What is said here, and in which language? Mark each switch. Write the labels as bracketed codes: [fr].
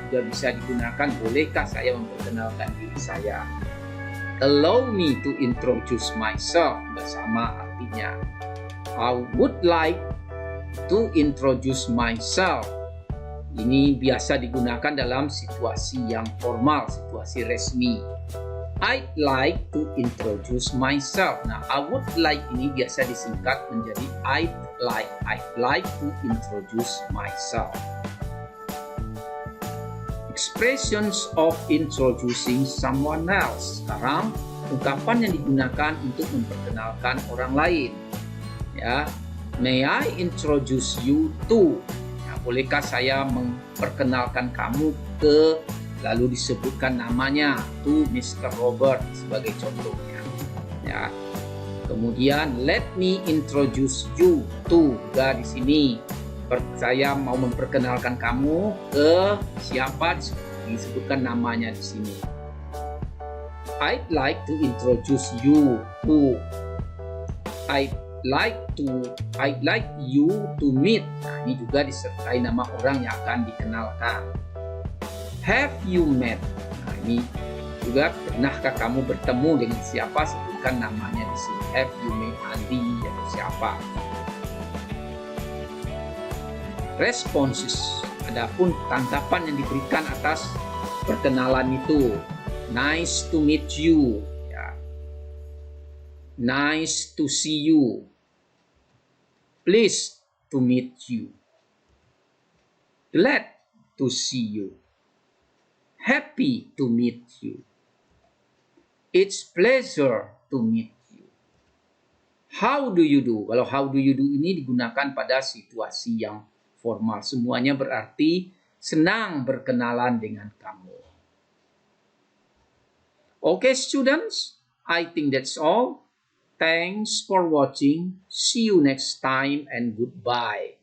[id] Juga bisa digunakan, bolehkah saya memperkenalkan diri saya? [en] Allow me to introduce myself. [id] Bersama artinya. [en] I would like to introduce myself. [id] Ini biasa digunakan dalam situasi yang formal, situasi resmi. [en] I'd like to introduce myself. Nah, I would like [id] ini biasa disingkat menjadi [en] I'd like to introduce myself. Expressions of introducing someone else. [id] Sekarang, ungkapan yang digunakan untuk memperkenalkan orang lain. [en] Ya, may I introduce you to? [id] Bolehkah saya memperkenalkan kamu ke, lalu disebutkan namanya, to Mr. Robert sebagai contohnya. Ya. Kemudian [en] let me introduce you to, [id] juga di sini saya mau memperkenalkan kamu ke siapa, disebutkan namanya di sini. [en] I'd like to introduce you to. I'd like you to meet. [id] Nah, ini juga disertai nama orang yang akan dikenalkan. [en] Have you met? [id] Nah, ini juga pernahkah kamu bertemu dengan siapa? Sebutkan namanya di sini. [en] Have you met [id] Andi atau siapa? Responses. Adapun tanggapan yang diberikan atas perkenalan itu. [en] Nice to meet you. Ya. Nice to see you. Pleased to meet you. Glad to see you. Happy to meet you. It's pleasure to meet you. How do you do? [id] Kalau [en] how do you do [id] ini digunakan pada situasi yang formal. Semuanya berarti senang berkenalan dengan kamu. [en] Okay, students, I think that's all. Thanks for watching. See you next time and goodbye.